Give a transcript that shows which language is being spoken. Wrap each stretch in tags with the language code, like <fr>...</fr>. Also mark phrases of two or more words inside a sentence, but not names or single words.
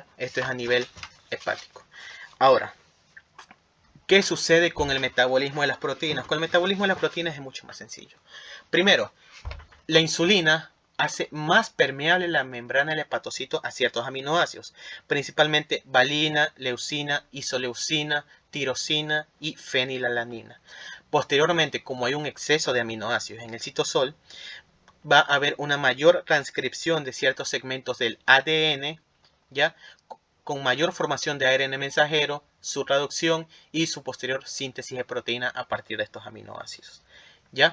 <es>Esto es a nivel hepático. Ahora, ¿qué sucede con el metabolismo de las proteínas? Con el metabolismo de las proteínas es mucho más sencillo. Primero, la insulina hace más permeable la membrana del hepatocito a ciertos aminoácidos, principalmente valina, leucina, isoleucina, tirosina y fenilalanina. Posteriormente, como hay un exceso de aminoácidos en el citosol, va a haber una mayor transcripción de ciertos segmentos del ADN, ¿ya? Con mayor formación de ARN mensajero, su traducción y su posterior síntesis de proteína a partir de estos aminoácidos, ¿ya?</es>